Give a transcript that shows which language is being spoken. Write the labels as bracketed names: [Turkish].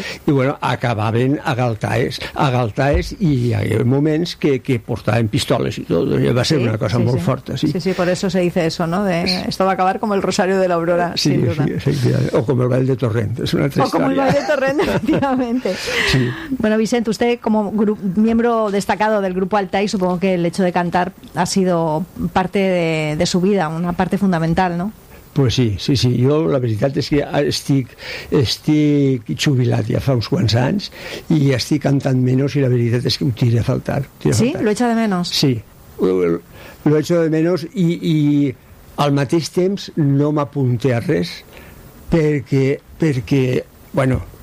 [Catalan] I bueno, acabaven a Galtaes, i hi havia moments que portaven pistoles i tot, i va ser una cosa molt forta. Sí, [Spanish] sí, [Catalan] per això [Spanish] se dice eso, ¿no? Esto va a acabar com el Rosario de l'Aurora, sin duda. [Catalan] O com el Vall de Torrent, és una altra història. O com el Vall de Torrent, efectivamente. Sí. [Spanish] Bueno, Vicent, usted como miembro destacado del grupo Altai, supongo que el hecho de cantar ha sido parte de su vida, una parte fundamental, ¿no? [Catalan] Pues sí, jo la veritat és que estic jubilat ja fa uns quants anys i estic cantant menys i la veritat és que ho tiré a faltar. [Spanish] Sí? Lo echa de menos? Sí, lo echo de menos [Catalan] i al mateix temps no m'apunté a res perquè bueno,